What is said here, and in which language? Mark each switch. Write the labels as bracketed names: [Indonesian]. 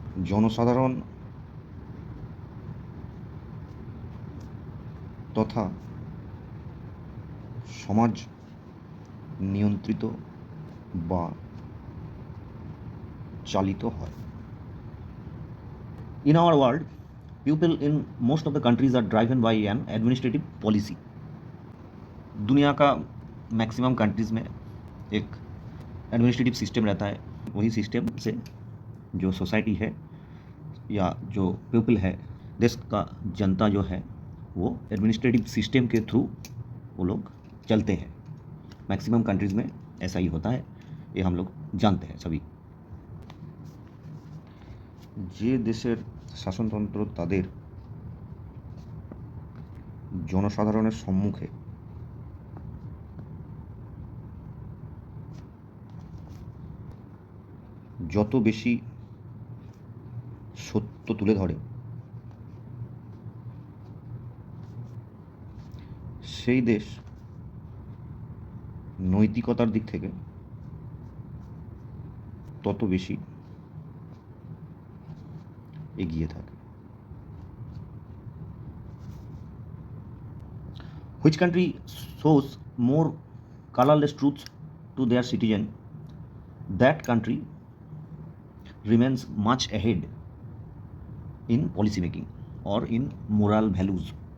[Bangla] জনসাধারণ তথা সমাজ নিয়ন্ত্রিত বা চালিত হয়। [English] In our world, people in most of the countries are driven by an administrative policy। [Hindi] दुनिया का मैक्सिमम कंट्रीज़ में एक एडमिनिस्ट्रेटिव सिस्टम रहता है। वही सिस्टम से जो सोसाइटी है या जो पीपल है, देश का जनता जो है, वो एडमिनिस्ट्रेटिव सिस्टम के थ्रू वो लोग चलते हैं। मैक्सिमम कंट्रीज़ में ऐसा ही होता है, ये हम लोग जानते हैं सभी। [Bangla] যে দেশের শাসনতন্ত্র তাদের জনসাধারণের সম্মুখে যত বেশি সত্য তুলে ধরে, সেই দেশ নৈতিকতার দিক থেকে তত বেশি এগিয়ে থাকে। [English] Which country shows more colorless truths to their citizen, that country remains much ahead in policy making or in moral values।